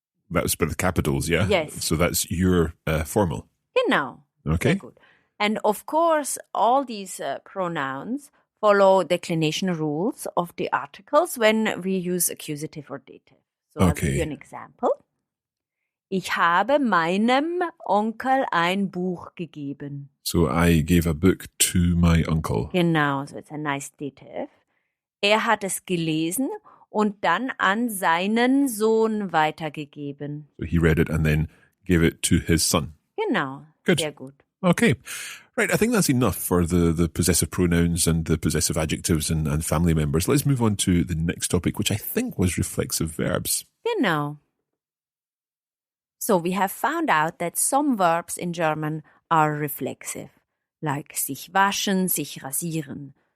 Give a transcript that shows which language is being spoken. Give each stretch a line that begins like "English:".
English: That's with the capitals, yeah? Yes. So that's your formal. Genau. Okay.
German: Sehr gut.
English: And of course, all these pronouns follow declination rules of the articles when we use accusative or dative. So I'll give you an example.
German: Ich habe meinem Onkel ein Buch gegeben.
English: So I gave a book to my uncle. Genau, so it's a nice dative.
German: Er hat es gelesen und dann an seinen Sohn weitergegeben.
English: So he read it and then gave it to his son.
German: Genau,
English: Good.
German: sehr gut.
English: Okay. Right, I think that's enough for the possessive pronouns and the possessive adjectives and family members. Let's move on to the next topic, which I think was reflexive verbs. Genau. So we have found out that some verbs in German are reflexive, like sich waschen, sich rasieren.